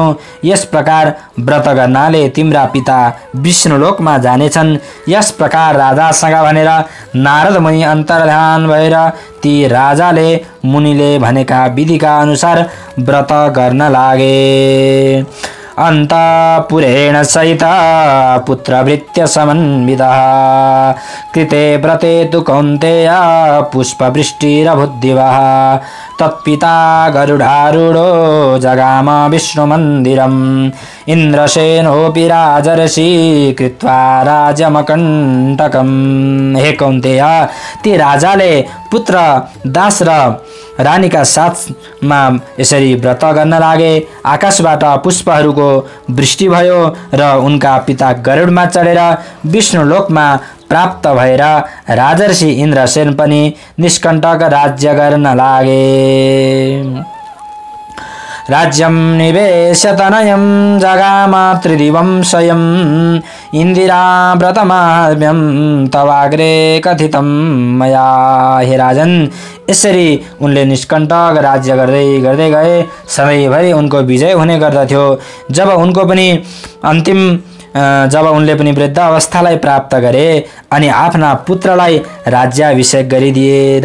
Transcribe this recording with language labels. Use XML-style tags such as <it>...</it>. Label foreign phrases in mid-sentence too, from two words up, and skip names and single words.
<ne>यस प्रकार व्रत गर्नाले तिम्रा पिता विष्णुलोकमा जानेछन्। यस प्रकार राजासँग भनेर नारद मुनि अन्तर्धान भएर ती राजाले मुनिले भनेका विधिका अनुसार व्रत गर्न लागे।</ne> <sa>अन्तपुरेण सहित पुत्रभृत्य समन्वितः कृते व्रते तु कौन्तेय पुष्पवृष्टिरभूद्दिवः तत्पिता गरुडारूढो जगाम विष्णुमन्दिरम् इन्द्रसेनोऽपि राजर्षि कृत्वा राज्यमकण्टकम्।</sa> <ne>हे कौन्तेय, ती राजाले पुत्र दास र रानीका साथमा यसरी व्रत गर्न लागे। आकाशबाट पुष्पहरूको वृष्टि भयो र उनका पिता गरुडमा चढेर विष्णुलोकमा प्राप्त भएर राजर्षि इन्द्रसेन पनि निष्कण्टक राज्य गर्न लागे।</ne> <sa>राज्यं निवेश्य तनयं जगाम त्रिदिवं स्वयं इन्दिरा व्रतमाहात्म्यं तवाग्रे कथितं मया।</sa> <ne>हे राजन, यसरी उनले निष्कण्टक राज्य गर्दै गर्दै गए। सधैँभरि उनको विजय हुने गर्दथ्यो। जब उनले पनि वृद्ध अवस्थालाई प्राप्त गरे अनि आफ्ना पुत्रलाई राज्याभिषेक गरिदिए।</ne>